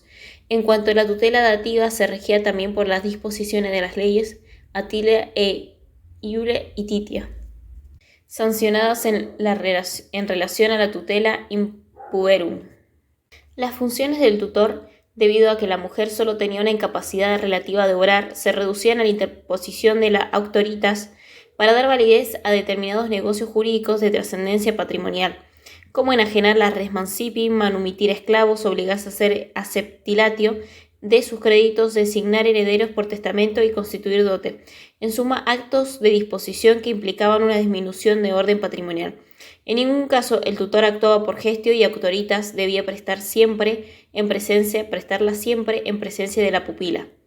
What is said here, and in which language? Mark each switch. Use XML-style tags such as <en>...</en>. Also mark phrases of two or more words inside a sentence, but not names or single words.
<es>En cuanto a la tutela dativa, se regía también por las disposiciones de las leyes Atilia e Iule y Titia, sancionadas en relación a la</es> <la>tutela impuberum.</la> <es>Las funciones del tutor, debido a que la mujer solo tenía una incapacidad relativa de obrar, se reducían a la interposición de la auctoritas para dar validez a determinados negocios jurídicos de trascendencia patrimonial, como enajenar la</es> <la>res mancipi,</la> <es>manumitir esclavos, obligarse a hacer aceptilatio de sus créditos, designar herederos por testamento y constituir dote. En suma, actos de disposición que implicaban una disminución de orden patrimonial. En ningún caso el tutor actuaba por gestio y auctoritas debía prestarla siempre en presencia de la pupila.</es>